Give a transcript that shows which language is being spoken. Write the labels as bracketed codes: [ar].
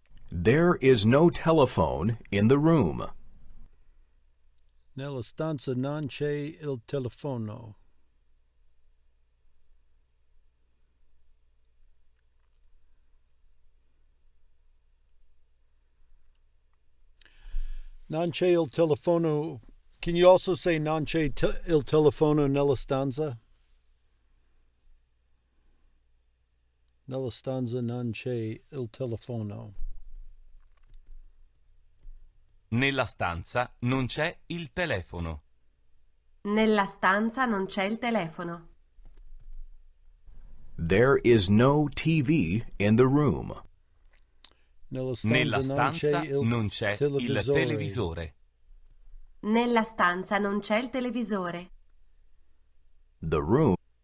[en] There is no telephone in the room. [it] Nella stanza non c'è il telefono. Non c'è il telefono. [en] Can you also say [it] non c'è il telefono nella stanza? Nella stanza non c'è il telefono. Nella stanza non c'è il telefono. Nella stanza non c'è il telefono. [en] There is no TV in the room. [it] Nella stanza non c'è il televisore. Nella stanza non c'è il televisore. [en] The room.